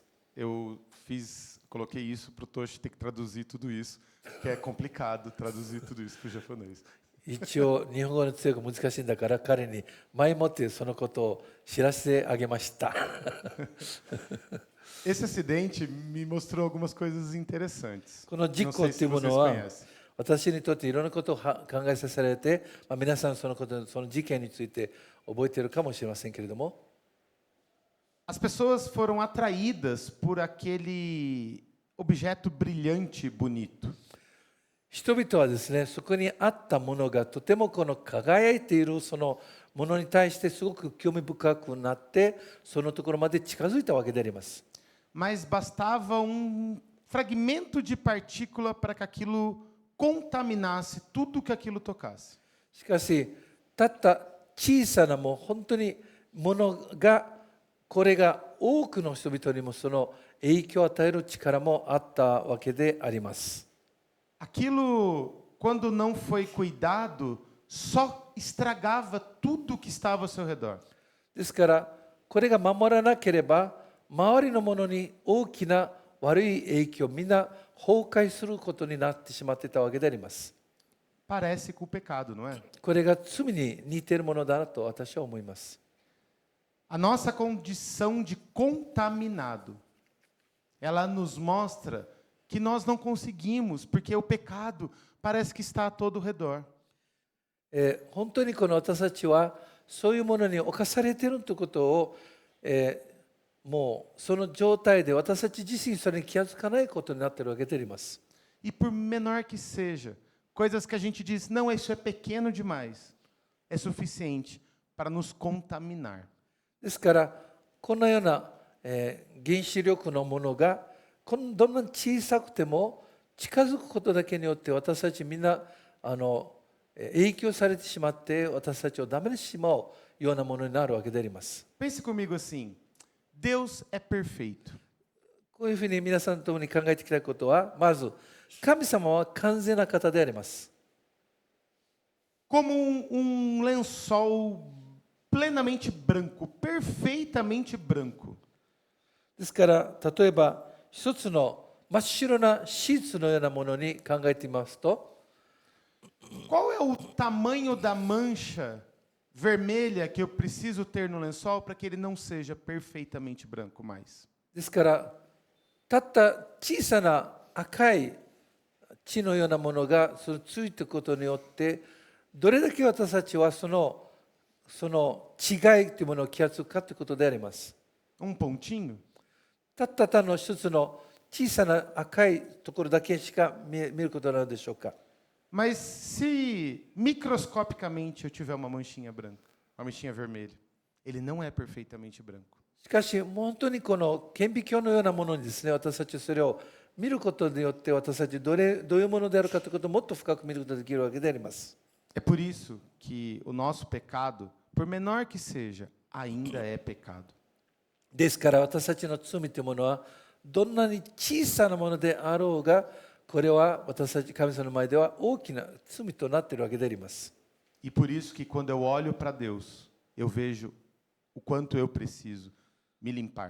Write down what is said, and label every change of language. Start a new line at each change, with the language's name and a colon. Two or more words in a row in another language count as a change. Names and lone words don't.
Portuguese: Coloquei isso para o Toshi ter que traduzir tudo isso, que é complicado traduzir tudo isso para o japonês.
Japanese: 一応日本語の強く難しいんだから彼に前もってそのことを知らせてあげました。
Portuguese: Esse acidente me mostrou algumas coisas interessantes.
Japanese: この事故っていうものは私にとっていろんなことを考えさせられて、皆さんその事件について覚えているかもしれませんけれども、
Portuguese: As pessoas foram atraídas por aquele objeto brilhante, bonito.
Japanese: 人々はですね、そこにあったものがとてもこの輝いているそのものに対してすごく興味深くなって、そのところまで近づいたわけであります。
Portuguese: Mas bastava fragmento de partícula para que aquilo contaminasse tudo que aquilo tocasse.
Japanese: しかし、たった小さな本当にものが、これが多くの人々にもその影響を与える力もあったわけであります。
Portuguese: Aquilo, quando não foi cuidado, só estragava tudo que estava ao seu redor.
Japanese: ですから、これが守らなければ、周りのものに大きな悪い影響、みんな崩壊することになってしまっていたわけであります。
Portuguese: Parece com o pecado, não é?
Japanese: これが罪に似ているものだなと私は思います。
Portuguese: A nossa condição de contaminado, ela nos mostra que nós não conseguimos, porque o pecado parece que está a todo o redor.
Japanese: 本当にこの私たちはそういうものに侵されているということを、もうその状態で私たち自身それに気がつかないことになっているわけであります。
Portuguese: E por menor que seja, coisas que a gente diz, não, isso é pequeno demais, é suficiente para nos contaminar.
Japanese: ですからこのような、原子力のものがどんなに小さくても近づくことだけによって私たちみんな影響されてしまって私たちをダメにしてしまうようなものになるわけであります。
Portuguese: Pense comigo assim, Deus é perfeito.
Japanese: こういうふうに皆さんと共に考えてきたことは、まず神様は完全な方であります。
Portuguese: Como lençol plenamente branco, perfeitamente branco.
Japanese: ですから例えば一つの真っ白なシーツのようなものに考えてみますと、
Portuguese: Qual é o tamanho da mancha vermelha que eu preciso ter no lençol para que ele não seja perfeitamente branco mais?
Japanese: ですからたった小さな赤い血のようなものがついていくことによってどれだけ私たちはその違いというものを気がつくかということであります。
Portuguese: Pontinho?
Japanese: たった単の一つの小さな赤いところだけしか見ることなのでしょうか。
Portuguese: Mas se microscopicamente eu tiver uma manchinha branca, uma manchinha vermelha, ele não é perfeitamente branco.
Japanese: しかし本当にこの顕微鏡のようなものにですね、私たちそれを見ることによって私たちどういうものであるかということをもっと深く見ることができるわけであります。
Portuguese: É por isso que o nosso pecado, por menor que seja, ainda é pecado.
Japanese: ですから私たちの罪というものはどんなに小さなものであろうが、これは私たち神様の前では大きな罪となっているわけであります。
Portuguese: E por isso que quando eu olho para Deus, eu vejo o quanto eu preciso me limpar.